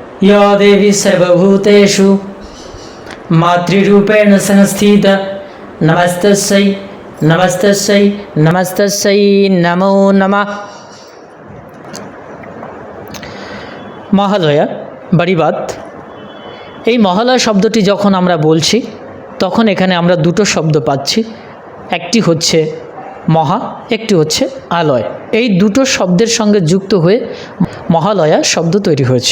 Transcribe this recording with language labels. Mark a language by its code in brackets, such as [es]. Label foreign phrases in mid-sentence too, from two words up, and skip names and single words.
[sa] या देवी सर्वभूतेषु मातृरूपेण संस्थिता नमस्तस्यै नमस्तस्यै नमस्तस्यै नमो नमः। [bn] মহালয়া বাড়িবাদ, এই মহালয়া শব্দটি যখন আমরা বলছি তখন এখানে আমরা দুটো শব্দ পাচ্ছি, একটি হচ্ছে মহা, একটি হচ্ছে আলয়। এই দুটো শব্দের সঙ্গে যুক্ত হয়ে মহালয়া শব্দ তৈরি হয়েছে।